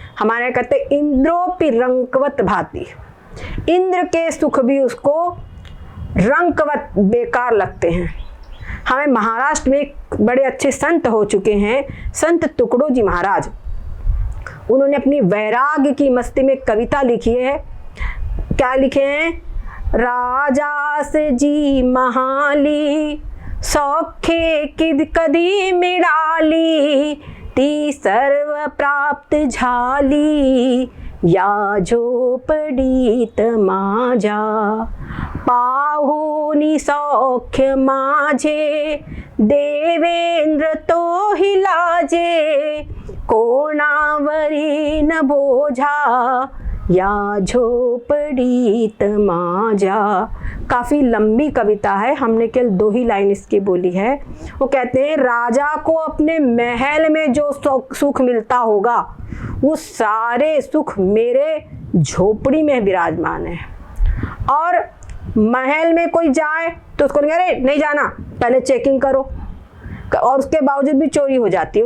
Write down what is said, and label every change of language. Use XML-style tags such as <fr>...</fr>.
<hi>हमारे कहते</hi> <sa>इंद्रोपि रंकवत भाति,</sa> <hi>इंद्र के सुख भी उसको रंकवत बेकार लगते हैं। हमें महाराष्ट्र में एक बड़े अच्छे संत हो चुके हैं, संत तुकडोजी महाराज। उन्होंने अपनी वैराग्य की मस्ती में कविता लिखी है। क्या लिखे हैं?</hi> <mr>राजास जी महाली सौखे किद कदी मिडाली ती सर्व प्राप्त झाली या झोपडीत माझ्या पाहुनी सौख्य माझे देवेंद्र तो ही लाजे कोणावरी न बोझा या झोपडीत माझ्या।</mr> <hi>काफ़ी लंबी कविता है, हमने केवल 2 ही लाइन इसकी बोली है। वो कहते हैं राजा को अपने महल में जो सुख मिलता होगा वो सारे सुख मेरे झोपड़ी में विराजमान है। और महल में कोई जाए तो उसको अरे नहीं जाना, पहले चेकिंग करो, और उसके बावजूद भी चोरी हो जाती है।</hi>